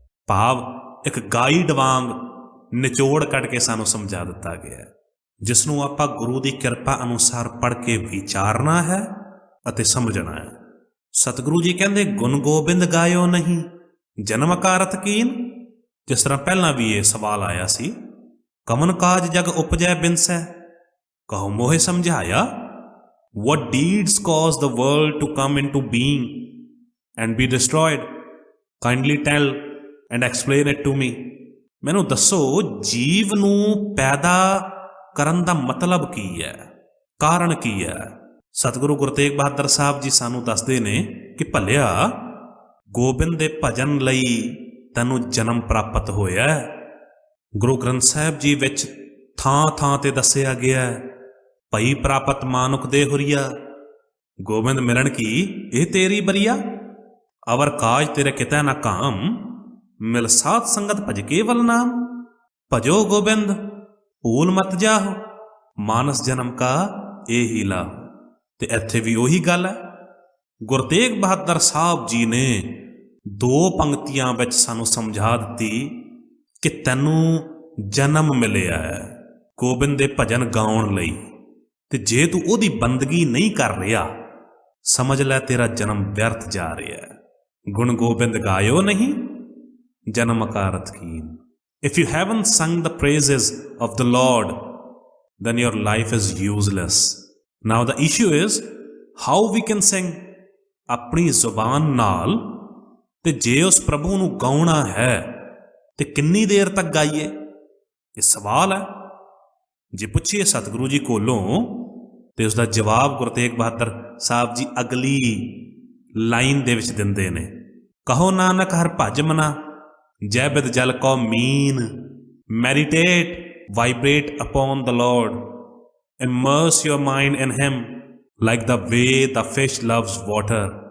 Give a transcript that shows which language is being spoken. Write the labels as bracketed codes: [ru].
[pa] ਭਾਵ ਇੱਕ ਗਾਈਡ ਵਾਂਗ ਨਿਚੋੜ ਕੱਢ ਕੇ ਸਾਨੂੰ ਸਮਝਾ ਦਿੱਤਾ ਗਿਆ ਹੈ, ਜਿਸ ਨੂੰ ਆਪਾਂ ਗੁਰੂ ਦੀ ਕਿਰਪਾ ਅਨੁਸਾਰ ਪੜ੍ਹ ਕੇ ਵਿਚਾਰਨਾ ਹੈ ਅਤੇ ਸਮਝਣਾ ਹੈ। ਸਤਿਗੁਰੂ ਜੀ ਕਹਿੰਦੇ ਗੁਣ ਗੋਬਿੰਦ ਗਾਇਓ ਨਹੀਂ ਜਨਮ ਕਾਰਤ ਕੀਨ। ਜਿਸ ਤਰ੍ਹਾਂ ਪਹਿਲਾਂ ਵੀ ਇਹ ਸਵਾਲ ਆਇਆ ਸੀ, ਕਮਨ ਕਾਜ ਜਗ ਉਪਜੈ ਬਿਨਸੈ ਕਹੋ ਮੋਹਿ ਸਮਝਾਇਆ। [en] What deeds cause the world to come into being and be destroyed? Kindly tell and explain it to me. [pa] ਮੈਨੂੰ ਦੱਸੋ ਜੀਵ ਨੂੰ ਪੈਦਾ ਕਰਨ ਦਾ ਮਤਲਬ ਕੀ ਹੈ, ਕਾਰਨ ਕੀ ਹੈ। ਸਤਿਗੁਰੂ ਗੁਰੂ ਤੇਗ ਬਹਾਦਰ ਸਾਹਿਬ ਜੀ ਸਾਨੂੰ ਦੱਸਦੇ ਨੇ ਕਿ ਭਲਿਆ ਗੋਬਿੰਦ ਦੇ ਭਜਨ ਲਈ ਤੈਨੂੰ ਜਨਮ ਪ੍ਰਾਪਤ ਹੋਇਆ। ਗੁਰੂ ਗ੍ਰੰਥ ਸਾਹਿਬ ਜੀ ਵਿੱਚ ਥਾਂ ਤੇ ਦੱਸਿਆ ਗਿਆ ਭਈ ਪ੍ਰਾਪਤ ਮਾਨੁਖ ਦੇ ਹੁਰੀਆ, ਗੋਬਿੰਦ ਮਿਲਣ ਕੀ ਇਹ ਤੇਰੀ ਬਰੀਆ। ਅਵਰ ਕਾਜ ਤੇਰੇ ਕਿਤੈ ਨਾ ਕਾਮ, ਮਿਲ ਸਾਧ ਸੰਗਤ ਭਜ ਕੇਵਲ ਨਾਮ। ਭਜੋ ਗੋਬਿੰਦ ਭੂਲ ਮਤ ਜਾਹੋ, ਮਾਨਸ ਜਨਮ ਕਾ ਇਹੀ ਲਾਭ। ਤੇ ਇੱਥੇ ਵੀ ਉਹੀ ਗੱਲ ਹੈ। ਗੁਰੂ ਤੇਗ ਬਹਾਦਰ ਸਾਹਿਬ ਜੀ ਨੇ 2 ਪੰਕਤੀਆਂ ਵਿੱਚ ਸਾਨੂੰ ਸਮਝਾ ਦਿੱਤੀ ਕਿ ਤੈਨੂੰ ਜਨਮ ਮਿਲਿਆ ਹੈ ਗੋਬਿੰਦ ਦੇ ਭਜਨ ਗਾਉਣ ਲਈ, ਤੇ ਜੇ ਤੂੰ ਉਹਦੀ ਬੰਦਗੀ ਨਹੀਂ ਕਰ ਰਿਹਾ ਸਮਝ ਲੈ ਤੇਰਾ ਜਨਮ ਵਿਅਰਥ ਜਾ ਰਿਹਾ ਹੈ। ਗੁਣ ਗੋਬਿੰਦ ਗਾਇਓ ਨਹੀਂ ਜਨਮ ਕਾਰਤ ਕੀਨ। [en] If you haven't sung the praises of the Lord, then your life is useless. Now the issue is how we can sing [pa] ਆਪਣੀ ਜ਼ੁਬਾਨ ਨਾਲ, ਤੇ ਜੇ ਉਸ ਪ੍ਰਭੂ ਨੂੰ ਗਾਉਣਾ ਹੈ ਤੇ ਕਿੰਨੀ ਦੇਰ ਤੱਕ ਗਾਈਏ, ਇਹ ਸਵਾਲ ਹੈ। ਜੇ ਪੁੱਛੀਏ ਸਤਿਗੁਰੂ ਜੀ ਕੋਲੋਂ ਤੇ ਉਸਦਾ ਜਵਾਬ ਗੁਰੂ ਤੇਗ ਬਹਾਦਰ ਸਾਹਿਬ ਜੀ ਅਗਲੀ ਲਾਈਨ ਦੇ ਵਿੱਚ ਦਿੰਦੇ ਨੇ, ਕਹੋ ਨਾਨਕ ਹਰ ਭਜ ਮਨਾ, ਜੈ ਬਿਦ ਜਲ ਕੋ ਮੀਨ, [en] Meditate vibrate upon the Lord, immerse your mind in him like the way the fish loves water।